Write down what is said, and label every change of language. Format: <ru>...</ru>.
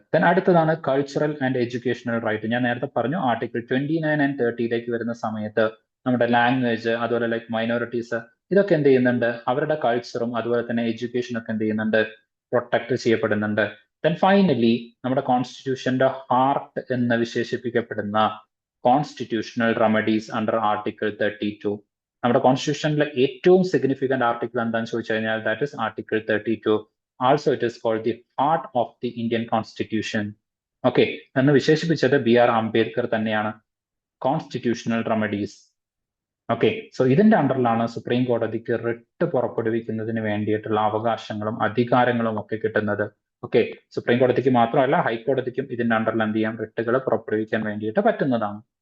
<ml>Then അടുത്തതാണ് cultural and educational right. ഞാൻ നേരത്തെ പറഞ്ഞു ആർട്ടിക്കിൾ 29 ആൻഡ് 30 വരുന്ന സമയത്ത് നമ്മുടെ ലാംഗ്വേജ്, അതുപോലെ ലൈക്ക് മൈനോറിറ്റീസ്, ഇതൊക്കെ എന്ത് ചെയ്യുന്നുണ്ട്, അവരുടെ കൾച്ചറും അതുപോലെ തന്നെ എഡ്യൂക്കേഷനും ഒക്കെ എന്ത് ചെയ്യുന്നുണ്ട്, പ്രൊട്ടക്ട് ചെയ്യപ്പെടുന്നുണ്ട്. ദെൻ ഫൈനലി നമ്മുടെ കോൺസ്റ്റിറ്റ്യൂഷന്റെ ഹാർട്ട് എന്ന് വിശേഷിപ്പിക്കപ്പെടുന്ന കോൺസ്റ്റിറ്റ്യൂഷണൽ റെമഡീസ് അണ്ടർ ആർട്ടിക്കിൾ 32. നമ്മുടെ കോൺസ്റ്റിറ്റ്യൂഷനിലെ ഏറ്റവും സിഗ്നിഫിക്കന്റ് ആർട്ടിക്കിൾ എന്താണെന്ന് ചോദിച്ചു കഴിഞ്ഞാൽ</ml> <en>That is article 32. Also it is called the heart of the Indian Constitution.</en> <ml>Okay, എന്ന് വിശേഷിപ്പിച്ചത് BR അംബേദ്കർ തന്നെയാണ്. Constitutional remedies. ഓക്കെ, സോ ഇതിന്റെ അണ്ടറിലാണ് സുപ്രീം കോടതിക്ക് റിട്ട് പുറപ്പെടുവിക്കുന്നതിന് വേണ്ടിയിട്ടുള്ള അവകാശങ്ങളും അധികാരങ്ങളും ഒക്കെ കിട്ടുന്നത്. ഓക്കെ, സുപ്രീം കോടതിക്ക് മാത്രമല്ല ഹൈക്കോടതിക്കും ഇതിന്റെ അണ്ടറിൽ എന്ത് ചെയ്യാം, റിട്ടുകൾ പുറപ്പെടുവിക്കാൻ വേണ്ടിയിട്ട് പറ്റുന്നതാണ്.</ml>